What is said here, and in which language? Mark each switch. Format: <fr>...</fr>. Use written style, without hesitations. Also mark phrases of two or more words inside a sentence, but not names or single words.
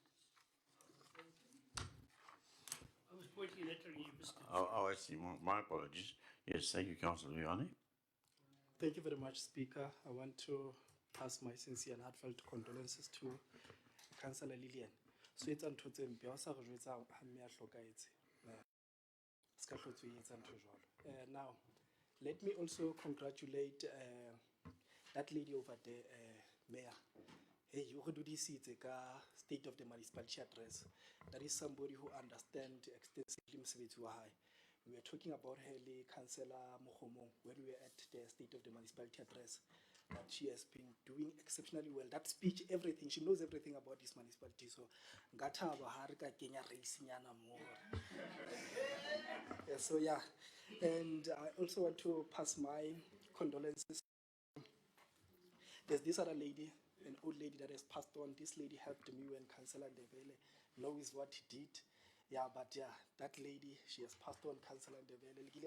<en>I was pointing at her and you missed it. Oh, I see. My apologies. Yes, thank you, Councillor Vianney. Thank you very much, Speaker. I want to pass my sincere and heartfelt condolences to Councillor Lillian. So it's</en> <st>ntho tse mpe ha o sa re jwetsa ha mme a hlokahetse. Ska hlotse o etsa ntho jwalo.</st> <en>Now, let me also congratulate that lady over there, Mayor.</en> <st>Hey, you re dudisitse ka State of the Municipality address.</st> <en>That is somebody who understands extensively</en> <st>mosebetsi wa hae.</st> <en>We were talking about her, Councillor Mokhomong, when we were at the State of the Municipality address, that she has been doing exceptionally well. That speech, everything, she knows everything about this municipality. So,</en> <st>ngathaba ha re ka kenya raisinyana mo.</st> <en>So yeah, and I also want to pass my condolences. There's this other lady, an old lady that has passed on. This lady helped me when Councillor Ndebele knows what he did. Yeah, but yeah, that lady, she has passed on, Councillor Ndebele.</en>